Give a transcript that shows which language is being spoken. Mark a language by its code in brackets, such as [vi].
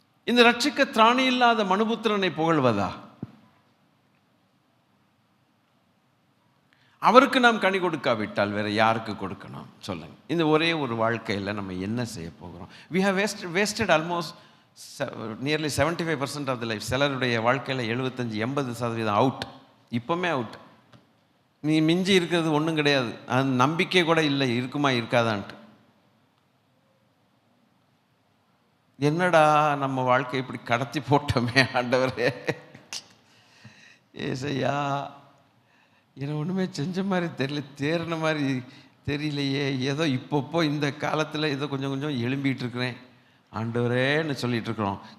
[ta] இந்த ரட்சிக்க திராணி இல்லாத மனுபுத்திரனை புகழ்வதா? அவருக்கு நாம் கனி கொடுக்காவிட்டால் வேற யாருக்கு கொடுக்கணும் சொல்லுங்க? இந்த ஒரே ஒரு வாழ்க்கையில் நம்ம என்ன செய்ய போகிறோம்? [en] we have wasted almost nearly 75% of the life. [ta] சிலருடைய வாழ்க்கையில் 75-80% அவுட், இப்போமே அவுட். நீ மிஞ்சி இருக்கிறது ஒன்றும் கிடையாது. அது நம்பிக்கை கூட இல்லை, இருக்குமா இருக்காதான்ட்டு. என்னடா நம்ம வாழ்க்கை இப்படி கடத்தி போட்டோமே ஆண்டவரே, ஏசையா எனக்கு ஒன்றுமே செஞ்ச மாதிரி தெரியல, தேறின மாதிரி தெரியலையே, ஏதோ இப்பப்போ இந்த காலத்தில் ஏதோ கொஞ்சம் கொஞ்சம் எழும்பிட்டு இருக்கிறேன் ஆண்டவரேன்னு சொல்லிட்டு இருக்கிறோம்.